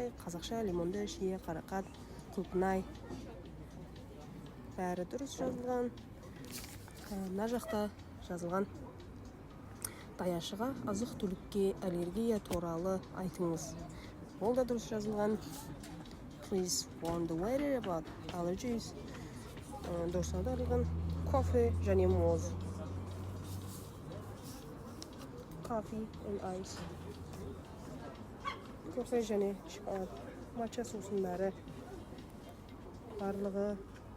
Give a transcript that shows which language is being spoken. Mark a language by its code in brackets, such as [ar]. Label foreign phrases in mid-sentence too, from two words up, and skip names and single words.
[kk] Қазақша лимонды, шие, қарақат, құлпынай. Бәрі дұрыс жазылған. Мына жақта жазылған. Даяшыға азық-түлікке аллергия туралы айтыңыз. Ол да дұрыс жазылған. [en] Please warn the waiter about allergies. [kk] Дұрыс аударылған. Кофе және моз. [en] Coffee and ice. [kk] Кофе және матча сусындары барлығы